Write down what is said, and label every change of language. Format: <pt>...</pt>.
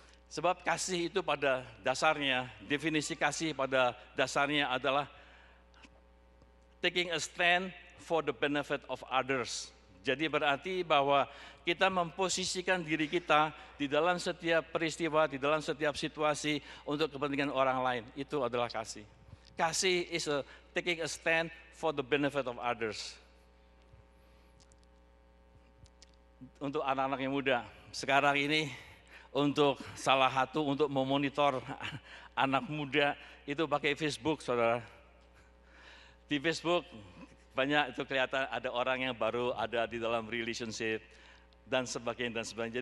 <id>Sebab kasih itu pada dasarnya, definisi kasih pada dasarnya adalah</id> <en>taking a stand for the benefit of others.</en> <id>Jadi berarti bahwa kita memposisikan diri kita di dalam setiap peristiwa, di dalam setiap situasi untuk kepentingan orang lain. Itu adalah kasih. Kasih</id> <en>is taking a stand for the benefit of others.</en> <id>Untuk anak-anak yang muda, sekarang ini untuk salah satu untuk memonitor anak muda itu pakai Facebook, saudara. Di Facebook banyak itu kelihatan ada orang yang baru ada di dalam relationship dan sebagainya dan sebagainya.</id>